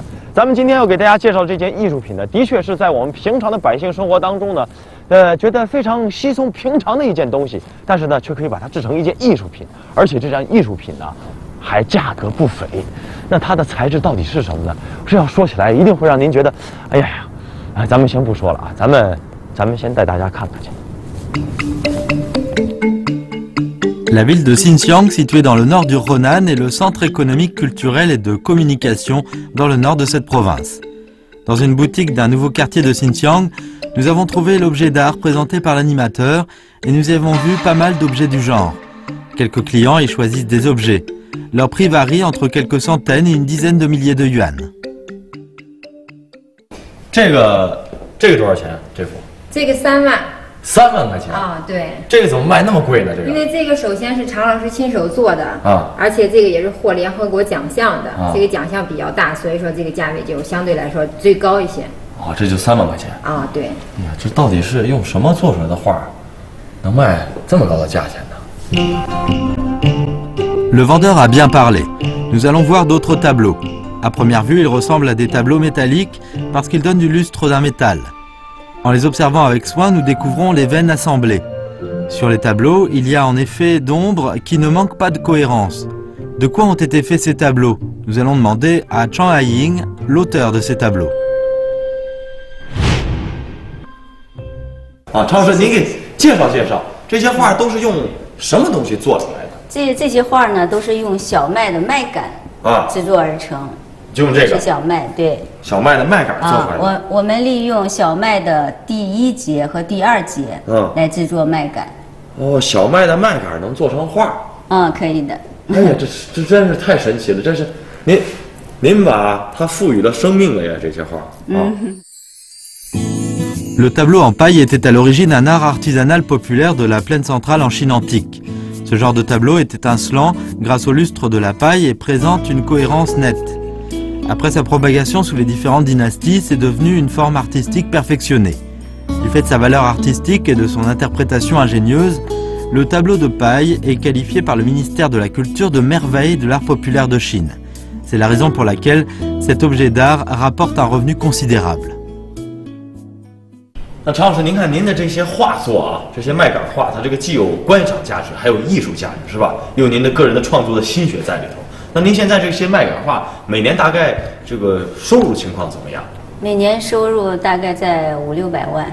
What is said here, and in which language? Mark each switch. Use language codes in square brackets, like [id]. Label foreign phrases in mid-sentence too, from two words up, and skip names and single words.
[zh] 咱们今天要给大家介绍这件艺术品呢，的确是在我们平常的百姓生活当中呢，觉得非常稀松平常的一件东西，但是呢，却可以把它制成一件艺术品，而且这件艺术品呢，还价格不菲。那它的材质到底是什么呢？这要说起来，一定会让您觉得，哎呀，咱们先不说了啊，咱们先带大家看看去。 [fr] La ville de Xinjiang, située dans le nord du Henan, est le centre économique, culturel et de communication dans le nord de cette province. Dans une boutique d'un nouveau quartier de Xinjiang, nous avons trouvé l'objet d'art présenté par l'animateur et nous y avons vu pas mal d'objets du genre. Quelques clients y choisissent des objets. Leur prix varie entre quelques centaines et une dizaine de milliers de yuan. [zh] 这个多少钱？这幅？这个3万。 3万块钱啊，对。这个怎么卖那么贵呢？这个？因为这个首先是常老师亲手做的啊，而且这个也是获联合国奖项的，这个奖项比较大，所以说这个价位就相对来说最高一些。哦，这就3万块钱啊，对。哎呀，这到底是用什么做出来的画，能卖这么高的价钱呢？ [fr] Le vendeur a bien parlé. Nous allons voir d'autres tableaux. À première vue, ils ressemblent à des tableaux métalliques parce qu'ils donnent du lustre d'un métal. En les observant avec soin, nous découvrons les veines assemblées. Sur les tableaux, il y a en effet d'ombres qui ne manquent pas de cohérence. De quoi ont été faits ces tableaux? Nous allons demander à Chang Haiying, l'auteur de ces tableaux. [zh] 啊，常老师，您给介绍介绍，这些画都是用什么东西做出来的？这些画呢，都是用小麦的麦秆制作而成。就用这个是小麦，对，小麦的麦秆做出来的。我们利用小麦的第1节和第2节，来制作麦秆。哦，小麦的麦秆能做成画？可以的。哎呀，这真是太神奇了！这是您把它赋予了生命了呀，这些画啊。 [fr] Le tableau en paille était à l'origine un art artisanal populaire de la plaine centrale en Chine antique. Ce genre de tableau est étincelant grâce au lustre de la paille et présente une cohérence nette. Après sa propagation sous les différentes dynasties, c'est devenu une forme artistique perfectionnée. Du fait de sa valeur artistique et de son interprétation ingénieuse, le tableau de paille est qualifié par le ministère de la Culture de merveille de l'art populaire de Chine. C'est la raison pour laquelle cet objet d'art rapporte un revenu considérable. [zh] 那常老师，您看您的这些画作啊，这些麦秆画，它这个既有观赏价值，还有艺术价值，是吧？又有您的个人的创作的心血在里头。那您现在这些麦秆画每年大概这个收入情况怎么样？每年收入大概在500-600万。